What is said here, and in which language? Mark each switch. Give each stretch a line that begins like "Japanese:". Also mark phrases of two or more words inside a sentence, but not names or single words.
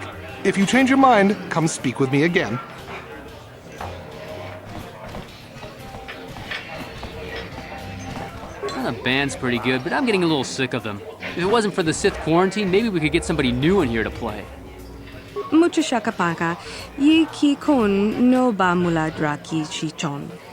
English: If you change your mind, come speak with me again. Well, the band's pretty good, but I'm getting a little sick of them. If it wasn't for the Sith quarantine, maybe we could get somebody new in here to play. Mucho shakapaka, yi ki kun no ba muladra ki chichon.